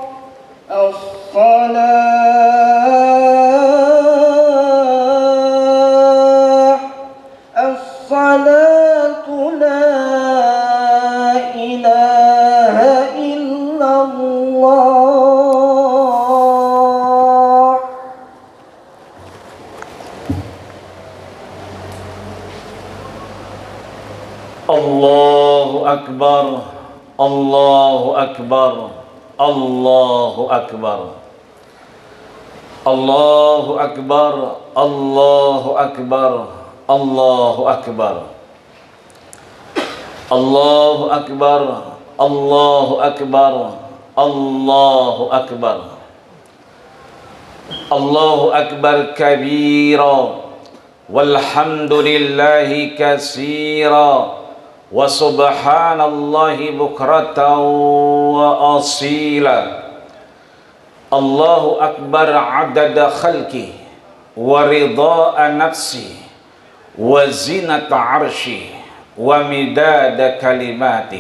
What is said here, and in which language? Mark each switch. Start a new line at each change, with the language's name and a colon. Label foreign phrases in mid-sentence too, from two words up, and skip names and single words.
Arabic: الصلاة لا إله إلا الله. الله أكبر، الله أكبر، الله أكبر، الله أكبر، الله أكبر، الله أكبر, الله أكبر، الله أكبر، الله أكبر، الله أكبر كبيرا والحمد لله كثيرا وسبحان الله بكرة وأصيلا. الله أكبر عدد خلقه ورضا نفسه وزنة عرشه ومداد كلماته.